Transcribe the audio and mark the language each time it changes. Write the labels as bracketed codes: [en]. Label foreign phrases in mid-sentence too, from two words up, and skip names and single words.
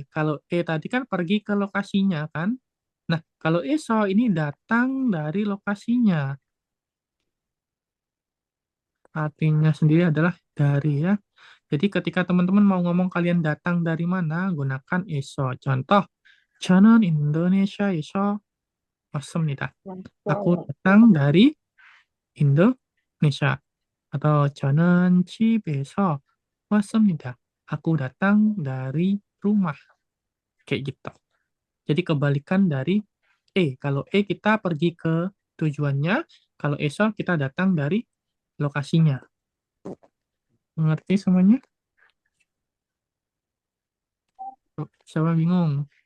[id] Kalau E tadi kan pergi ke lokasinya kan? Nah, kalau ESO ini datang dari lokasinya. Artinya sendiri adalah dari ya. Jadi ketika teman-teman mau ngomong kalian datang dari mana, gunakan ESO. Contoh, [ko] 저는 인도네시아에서 왔습니다. Aku 왔어요. [id] datang dari Indonesia. [ko] Atau 저는 집에서 왔습니다. [id] Aku datang dari rumah. Kayak gitu. Jadi kebalikan dari E. Kalau E kita pergi ke tujuannya, kalau ESO kita datang dari lokasinya. Mengerti semuanya? Siapa bingung?